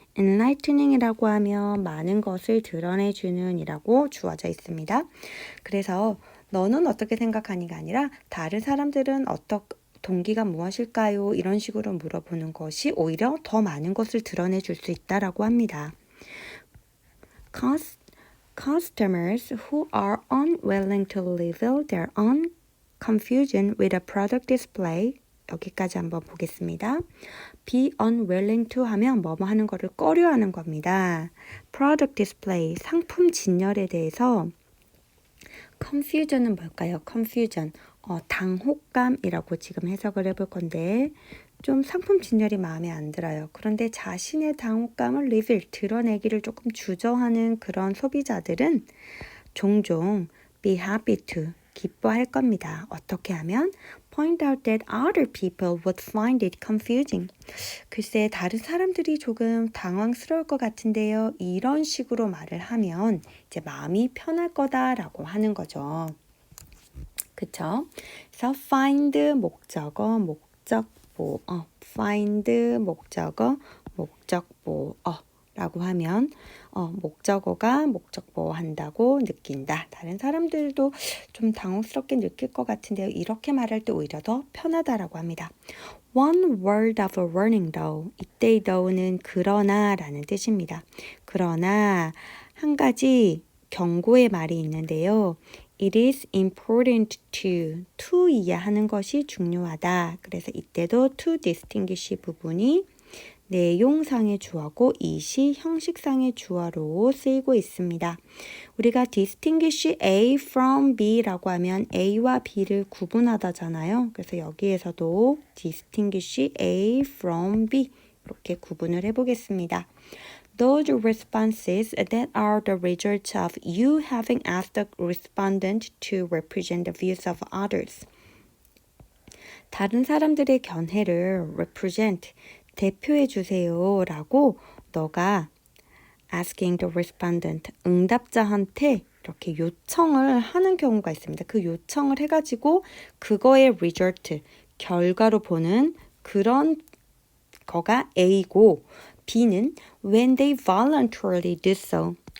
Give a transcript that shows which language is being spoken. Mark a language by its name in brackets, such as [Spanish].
[Korean] enlightening이라고 하면 많은 것을 드러내주는 이라고 주어져 있습니다. 그래서 너는 어떻게 생각하니가 아니라 다른 사람들은 동기가 무엇일까요? 이런 식으로 물어보는 것이 오히려 더 많은 것을 드러내줄 수 있다라고 합니다. [English] Customers who are unwilling to reveal their own confusion with a product display. [Korean] 여기까지 한번 보겠습니다. [English] be unwilling to [Korean] 하면 뭐뭐 하는 거를 꺼려하는 겁니다. product display, 상품 진열에 대해서 confusion은 뭘까요? confusion, 당혹감이라고 지금 해석을 해볼 건데 좀 상품 진열이 마음에 안 들어요. 그런데 자신의 당혹감을 드러내기를 조금 주저하는 그런 소비자들은 종종 [English] be happy to, [Korean] 기뻐할 겁니다. 어떻게 하면? [English] point out that other people would find it confusing. [Korean] 글쎄, 다른 사람들이 조금 당황스러울 것 같은데요. 이런 식으로 말을 하면 이제 마음이 편할 거다라고 하는 거죠. 그쵸? 그래서 find 목적어, 목적보어, find 목적어, 목적보어 라고 하면 목적어가 목적보어 한다고 느낀다. 다른 사람들도 좀 당혹스럽게 느낄 것 같은데요. 이렇게 말할 때 오히려 더 편하다라고 합니다. [English] One word of warning though. [Korean] 이때의 though는 그러나 라는 뜻입니다. 그러나 한 가지 경고의 말이 있는데요. [English] It is important to [Korean] 이해하는 것이 중요하다. 그래서 이때도 to distinguish 부분이 내용상의 주어고 이시 형식상의 주어로 쓰이고 있습니다. 우리가 distinguish A from B라고 하면 A와 B를 구분하다잖아요. 그래서 여기에서도 distinguish A from B 이렇게 구분을 해보겠습니다. [English] Those responses that are the result of you having asked the respondent to represent the views of others. [Korean] 다른 사람들의 견해를 represent, 대표해 주세요 라고 너가 [English] asking the respondent, [Korean] 응답자한테 이렇게 요청을 하는 경우가 있습니다. 그 요청을 해가지고 그거의 result, 결과로 보는 그런 거가 A고 B는 [English] when they voluntarily do so.